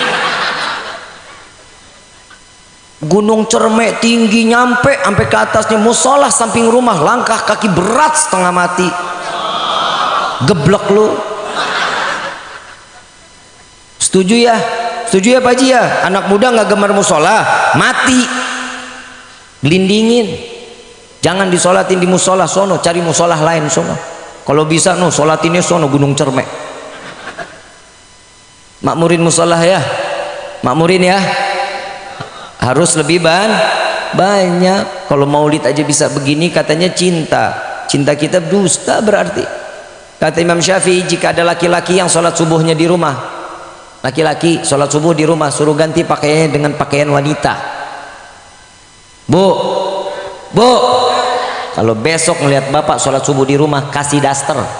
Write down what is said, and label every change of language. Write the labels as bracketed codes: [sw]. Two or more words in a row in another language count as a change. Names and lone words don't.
[id] Gunung Cermek tinggi nyampe sampai ke atasnya, musolah samping rumah, langkah kaki berat setengah mati, geblek lu. Setuju ya Pak Haji ya? Anak muda nggak gemar musolah mati, gelindingin. Jangan disolatin di musolah sono, cari musolah lain sono. Kalau bisa no, solatinnya sono Gunung Cermek. Makmurin musolah ya, makmurin ya. Harus lebih banyak. Kalau maulid aja bisa begini, katanya cinta kita dusta berarti. Kata Imam Syafi'i, jika ada laki-laki yang sholat subuhnya di rumah, laki-laki sholat subuh di rumah, suruh ganti pakaiannya dengan pakaian wanita, Bu, bu, kalau besok melihat bapak sholat subuh di rumah, kasih daster.